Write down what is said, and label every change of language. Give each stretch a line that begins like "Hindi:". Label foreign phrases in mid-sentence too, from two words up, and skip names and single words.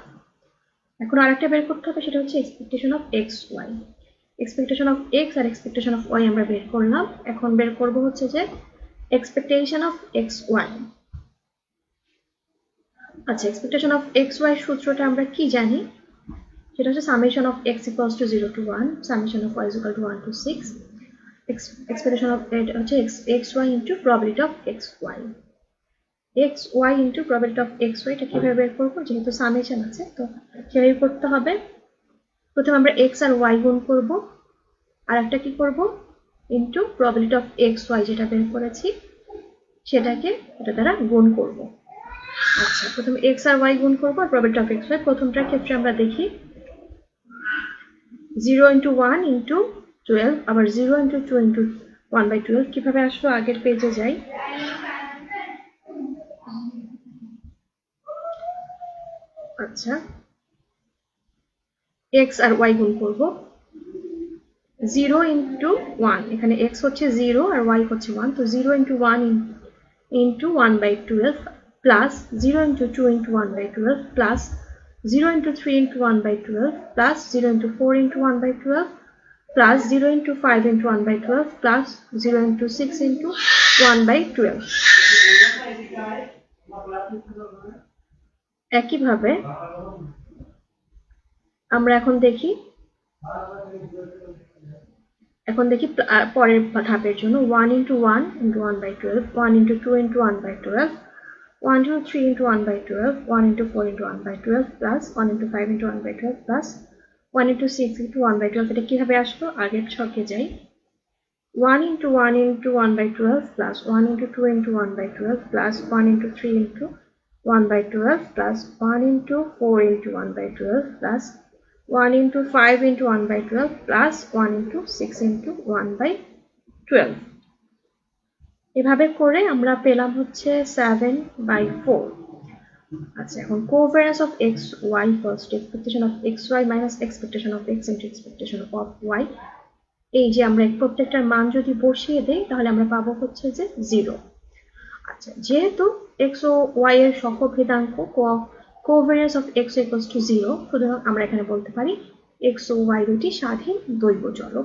Bangla: এখন আরেকটা বের করতে হবে, সেটা হচ্ছে
English: expectation of x y. expectation of x
Bangla: আর
English: expectation of y
Bangla: আমরা বের করলাম। এখন বের করব হচ্ছে যে
English: expectation of x y.
Bangla: আচ্ছা,
English: expectation of x y
Bangla: সূত্রটা আমরা কি জানি, সেটা হচ্ছে
English: summation of x equals to 0 to 1, summation of y is equal to 1 to 6, expectation of
Bangla: এটা হচ্ছে
English: x y into probability of x y. x y into probability of x y,
Bangla: এটা কিভাবে বের করবো, যেহেতু সামেশন আছে তো সেভাবে করতে হবে। প্রথমে আমরা এক্স আর ওয়াই গুণ করব, আর একটা কি করব,
English: into probability of x y
Bangla: যেটা বের করেছি সেটাকে এটা দ্বারা গুণ করব। আচ্ছা, প্রথমে এক্স আর ওয়াই গুণ করবো আর
English: probability of x y.
Bangla: প্রথমটার ক্ষেত্রে আমরা দেখি
English: 0 into 1 into 12,
Bangla: আবার
English: 0 into 2 into 1/12
Bangla: কিভাবে আসলো, আগের পেজে যাই। আচ্ছা, এক্স আর ওয়াই গুণ করব,
English: 0 into 1,
Bangla: এখানে x হচ্ছে 0
English: আর y
Bangla: হচ্ছে 1, তো
English: 0 into 1 into 1/12 plus 0 into 2 into 1/12 plus 0 into 3 into 1/12 plus 0 into 4 into 1/12 plus 0 into 5 into 1/12 plus 0 into 6 into 1/12।
Bangla: একইভাবে আমরা এখন দেখি এখন দেখি পরের ধাপের জন্য
English: 1 into 1 into 1 by 12, 1 into 2 into 1 by 12, 1 into 3 into 1 by 12, 1 into 4 into 1 by 12 plus 1 into 5 into 1 by 12 plus 1 into 6 into 1 by 12.
Bangla: এটা কিভাবে আসলো? আগের ছকে যাই।
English: 1 into 1 into 1 by 12 plus 1 into 2 into 1 by 12 plus 1 into 3 into 1 by 12 plus 1 into 4 into 1 by 12 plus 1 into 5 into 1 by 12 plus 1 into 6 into 1 by 12.
Bangla: এভাবে করে আমরা পেলাম হচ্ছে 7/4. আচ্ছা, এখন
English: covariance of x y equals to expectation of x y minus expectation of x into expectation of y.
Bangla: এই যে আমরা প্রত্যেকটার মান যদি বসিয়ে দেই তাহলে আমরা পাবো হচ্ছে যে 0। আচ্ছা, যেহেতু x ও y এর সহভেদাঙ্ক
English: covariance of x equals to 0,
Bangla: সুতরাং আমরা এখানে বলতে পারি x ও y দুটি স্বাধীন দৈব চলক।